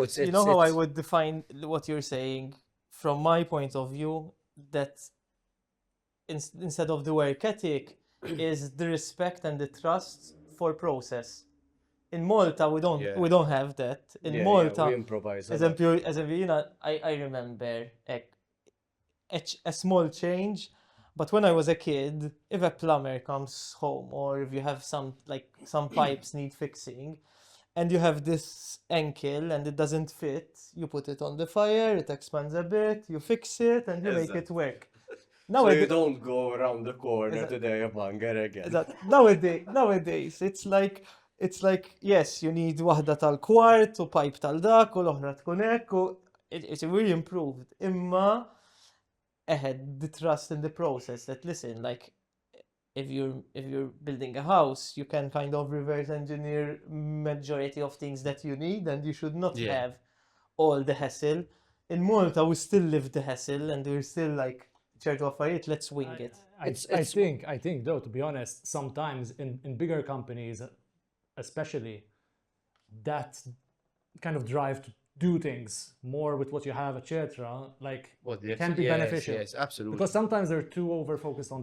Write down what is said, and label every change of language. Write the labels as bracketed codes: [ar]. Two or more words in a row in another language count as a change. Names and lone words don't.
[en] You know how I it's- would define what you're saying from my point of view, that instead of the work ethic, is the respect and the trust for process. In Malta, we don't have that. In Yeah, Malta, we improvise a lot. [mt] eżempju, jina, [en] I remember a small change, but when I was a kid, if a plumber comes home or if you have some pipes need fixing, and you have this ankle and it doesn't fit, you put it on the fire, it expands a bit, you fix it, and you make it work. So you don't go around the corner today of hunger again. Nowadays, it's like, yes, you need [mt] waħda tal-kwart u pipe tal-dak u l-oħra tkun hekk [en] u it's really improved. Imma the trust in the process that, listen, like, if you're building a house, you can kind of reverse engineer majority of things that you need, and you should not have all the hassle. In Malta, we still live the hassle, and we're still like, [mt] ċertu affarijiet, [en] let's wing it. I think though, to be honest, sometimes in bigger companies, especially, that kind of drive to do things more with what you have, etc., like can be beneficial. Yes, absolutely. Because sometimes they're too over focused on the